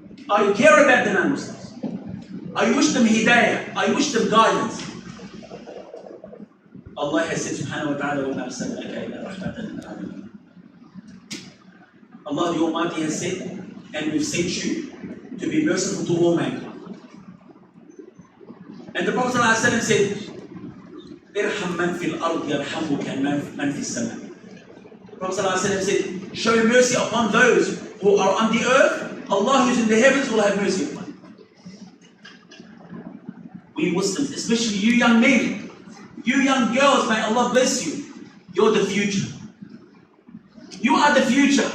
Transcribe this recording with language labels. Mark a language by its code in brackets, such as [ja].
[en] I care about the non-Muslims. I wish them hidayah. I wish them guidance. Allah has said subhanahu wa ta'ala, [ar] وَمَا أَرْسَلْنَاكَ إِلَّا رَحْمَةً لِلْعَالَمِينَ. [en] Allah the Almighty has said, and we've sent you to be merciful to all mankind. And the Prophet ﷺ said, [ar] إِرْحَمْ مَنْ فِي الْأَرْضِ يَرْحَمُكَ مَنْ فِي السَّمَاءِ. [en] The Prophet ﷺ said, show mercy upon those who are on the earth. Allah who's in the heavens will have mercy upon you. We Muslims, especially you young men, you young girls, may Allah bless you. You're the future. You are the future.